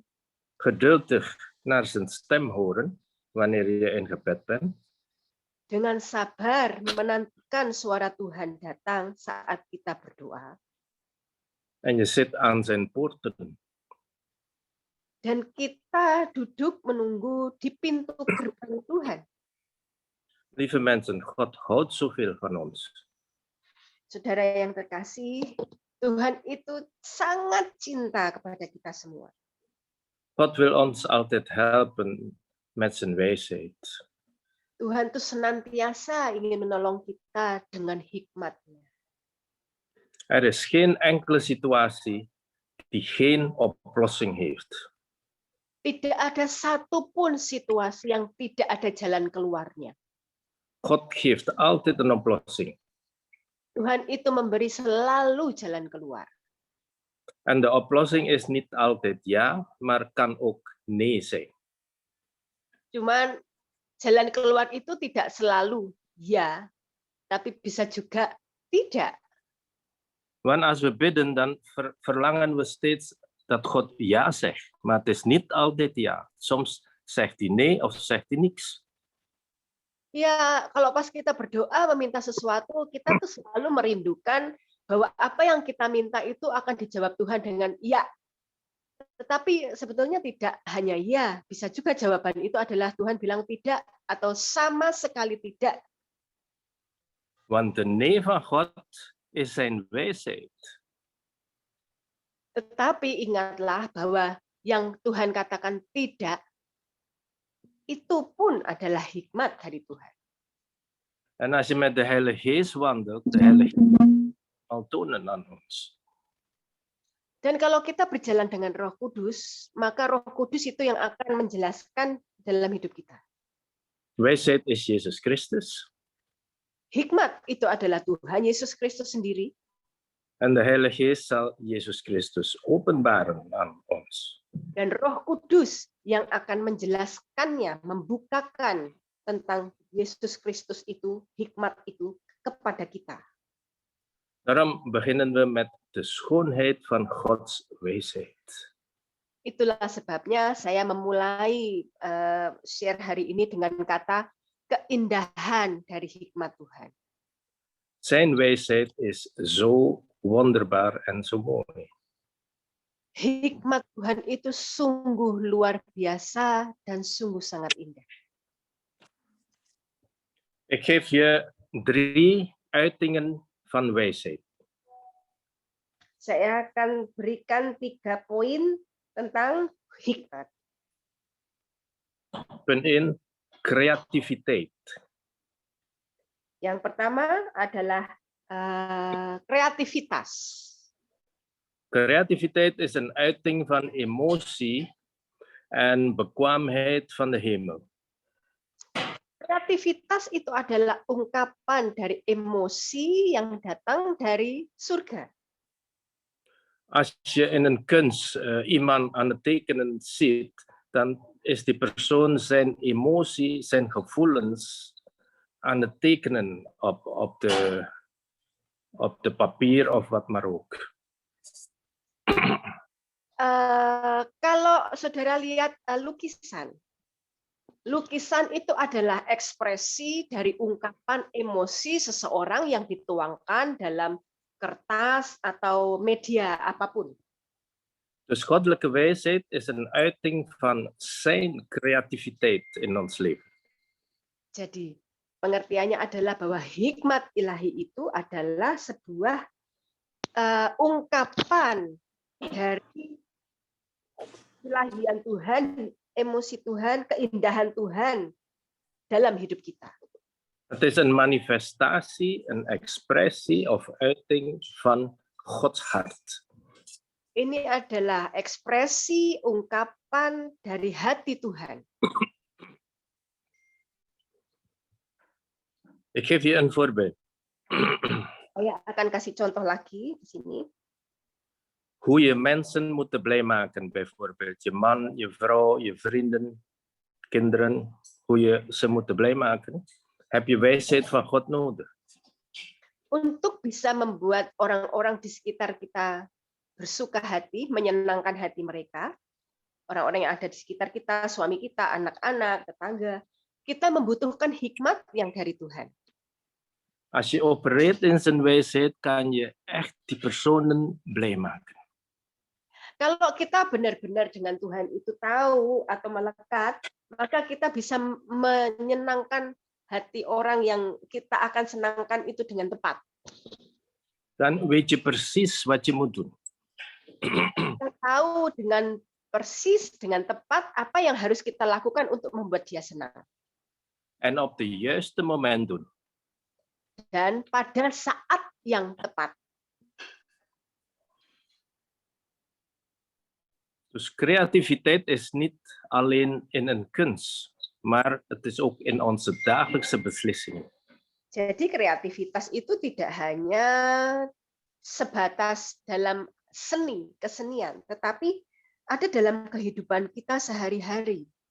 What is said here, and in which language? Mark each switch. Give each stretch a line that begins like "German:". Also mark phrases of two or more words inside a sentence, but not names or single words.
Dutch: geduldig naar zijn stem horen wanneer je in gebed bent,
Indonesian: dengan sabar menantikan suara Tuhan datang saat kita berdoa,
Dutch: en je zit aan zijn poorten.
Indonesian: dan kita duduk menunggu di pintu gerbang Tuhan.
Dutch: Lieve mensen, God houdt zoveel van ons.
Indonesian: Saudara yang terkasih, Tuhan itu sangat cinta kepada kita semua.
Dutch: God wil ons altijd helpen met zijn wijsheid.
Indonesian: Tuhan itu senantiasa ingin menolong kita dengan hikmat-Nya.
Dutch: Er is geen enkele situatie die geen oplossing heeft.
Indonesian: Tidak ada satupun situasi yang tidak ada jalan keluarnya.
Dutch: God geeft altijd een oplossing.
Indonesian: Tuhan itu memberi selalu jalan keluar.
Dutch: En de oplossing is niet altijd ja, maar kan ook nee zijn.
Indonesian: Cuman jalan keluar itu tidak selalu ya, tapi bisa juga tidak.
Dutch: Want als we bidden, dan verlangen we steeds dat God ja zegt. Maar het is niet altijd ja. Soms zegt hij nee of zegt hij niks.
Indonesian: Ya, kalau pas kita berdoa meminta sesuatu, kita tuh selalu merindukan bahwa apa yang kita minta itu akan dijawab Tuhan dengan ya. Tetapi sebetulnya tidak hanya ya, bisa juga jawaban itu adalah Tuhan bilang tidak atau sama sekali tidak.
Dutch: Want de nee van God is zijn wijsheid.
Indonesian: Tetapi ingatlah bahwa yang Tuhan katakan tidak, itu pun adalah hikmat dari Tuhan.
Dutch: En als je met de Heilige Geest wandelt, de Heilige Geest zal tonen aan ons.
Indonesian: Dan kalau kita berjalan dengan Roh Kudus, maka Roh Kudus itu yang akan menjelaskan dalam hidup kita.
Dutch: Wijsheid is Jezus Christus.
Indonesian: Hikmat itu adalah Tuhan Yesus Kristus sendiri.
Dutch: En de Heilige Geest zal Jezus Christus openbaren aan ons.
Indonesian: Dan Roh Kudus yang akan menjelaskannya, membukakan tentang Yesus Kristus itu, hikmat itu kepada kita.
Dutch: Daarom beginnen we met de schoonheid van Gods wijsheid.
Indonesian: Itulah sebabnya saya memulai share hari ini dengan kata keindahan dari hikmat Tuhan.
Dutch: Zijn wijsheid is zo wonderbaar en zo mooi.
Indonesian: Hikmat Tuhan itu sungguh luar biasa dan sungguh sangat indah.
Dutch: Ik geef je 3 uitingen van wijsheid.
Indonesian: Saya akan berikan 3 poin tentang hikmat.
Dutch: Punt 1, creativiteit.
Indonesian: Yang pertama adalah kreativitas.
Dutch: Creativiteit is een uiting van emotie en bekwaamheid van de hemel.
Indonesian: Kreativitas itu adalah ungkapan dari emosi yang datang dari surga.
Dutch: Als je in een kunst iemand aan het tekenen ziet, dan is die persoon zijn emotie, zijn gevoelens aan het tekenen op de papier of wat maar ook.
Indonesian: Kalau saudara lihat lukisan itu adalah ekspresi dari ungkapan emosi seseorang yang dituangkan dalam kertas atau media apapun.
Dutch: Dus goddelijke wijsheid is een uiting van zijn creativiteit in ons leven.
Indonesian: Jadi pengertiannya adalah bahwa hikmat ilahi itu adalah sebuah ungkapan dari ilahian Tuhan, emosi Tuhan, keindahan Tuhan dalam hidup kita.
Dutch: Het is een manifestatie, een expressie of uiting van Gods hart.
Indonesian: Ini adalah ekspresi ungkapan dari hati Tuhan.
Dutch: Ik geef je een voorbeeld.
Indonesian: Saya akan kasih contoh lagi di sini.
Dutch: Hoe je mensen moet blij maken, bijvoorbeeld je man, je vrouw, je vrienden, kinderen, hoe je ze moet blij maken, heb je wijsheid van God nodig.
Indonesian: Untuk bisa membuat orang-orang di sekitar kita bersuka hati, menyenangkan hati mereka, orang-orang yang ada di sekitar kita, suami kita, anak-anak, tetangga, kita membutuhkan hikmat yang dari Tuhan.
Dutch: Als je opereert in zijn wijsheid, kan je echt die personen blij maken.
Indonesian: Kalau kita benar-benar dengan Tuhan itu tahu atau melekat, maka kita bisa menyenangkan hati orang yang kita akan senangkan itu dengan tepat.
Dutch: Dan weet je precies wat je moet doen.
Indonesian: Kita tahu dengan persis, dengan tepat apa yang harus kita lakukan untuk membuat dia senang.
Dutch: En op de juiste moment doen.
Indonesian: Dan pada saat yang tepat.
Dutch: Dus creativiteit is niet alleen in een kunst, maar het is ook in onze dagelijkse beslissingen.
Indonesian: Jadi kreativitas itu tidak hanya sebatas dalam seni, kesenian, tetapi ada dalam kehidupan kita sehari-hari.